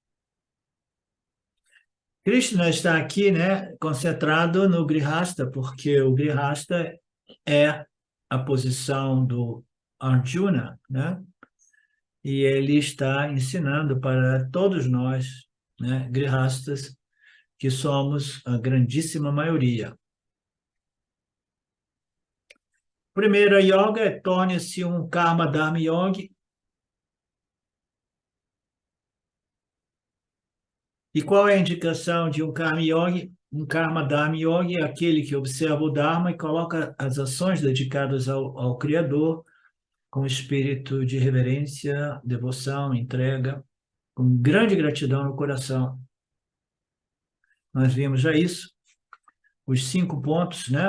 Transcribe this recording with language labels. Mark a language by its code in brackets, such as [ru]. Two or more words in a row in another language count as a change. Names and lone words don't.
[pt] Krishna está aqui, né, concentrado no Grihasta, porque o Grihasta é a posição do Arjuna, né? E ele está ensinando para todos nós, né, Grihastas, que somos a grandíssima maioria. Primeiro, a yoga é torne-se um [sa] karma dharma yogi. [pt] E qual é a indicação de um [sa] karma yogi? [pt] Um [sa] karma dharma yogi [pt] é aquele que observa o dharma e coloca as ações dedicadas ao Criador com espírito de reverência, devoção, entrega, com grande gratidão no coração. Nós vimos já isso, os 5 pontos, né?